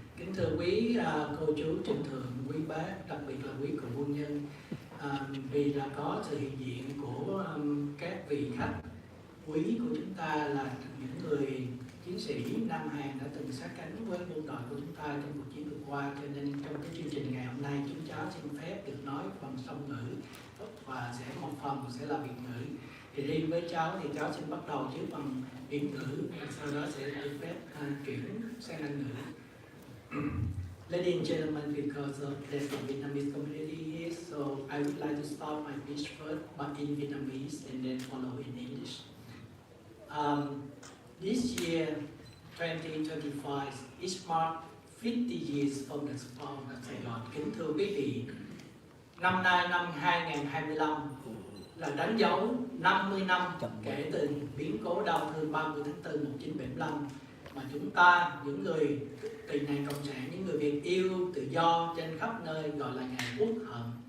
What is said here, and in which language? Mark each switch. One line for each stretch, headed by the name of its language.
Vietnamese: Kính thưa quý cô chú trên thượng, quý bác, đặc biệt là quý cựu quân nhân, vì là có sự hiện diện của các vị khách quý của chúng ta là những người chiến sĩ Nam Hàn đã từng sát cánh với quân đội của chúng ta trong cuộc chiến vừa qua, cho nên trong cái chương trình ngày hôm nay chúng cháu xin phép được nói phần song ngữ và một phần sẽ là Việt ngữ. Thì riêng với cháu thì cháu xin bắt đầu trước bằng Việt ngữ và sau đó sẽ được phép chuyển sang Anh ngữ.
English: Ladies and gentlemen, because there's a Vietnamese community here, so I would like to start my speech first, but in Vietnamese and then follow in English. This year, 2025, is marked 50 years from the fall of Sài Gòn.
Vietnamese: Kính thưa quý vị, năm nay năm 2025 là đánh dấu 50 năm kể từ biến cố đau thương 30 tháng 4 1975 mà chúng ta, những người tị nạn cộng sản, những người Việt yêu tự do trên khắp nơi gọi là ngày Quốc hận.